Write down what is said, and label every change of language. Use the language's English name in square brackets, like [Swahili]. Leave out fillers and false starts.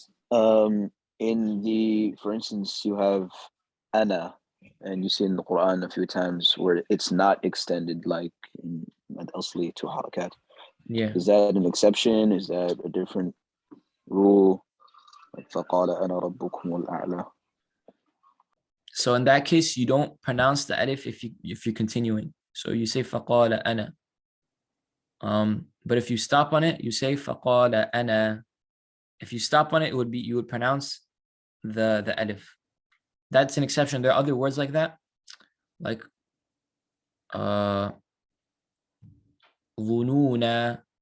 [English] For instance, you have ana, and you see in the Quran a few times where it's not extended, like in Mad Asli to harakat. Yeah. Is that an exception? Is that a different rule? [Arabic] Like فَقَالَ أَنَا رَبُّكُمُ الْأَعْلَى. [English] So in that case, you don't pronounce the alif if you're continuing. So you say [Arabic] فَقَالَ أَنَا. [English] But if you stop on it, you say فَقَالَ أَنَا. If you stop on it, you would pronounce the alif. That's an exception. There are other words like that, like ظُنُونَ.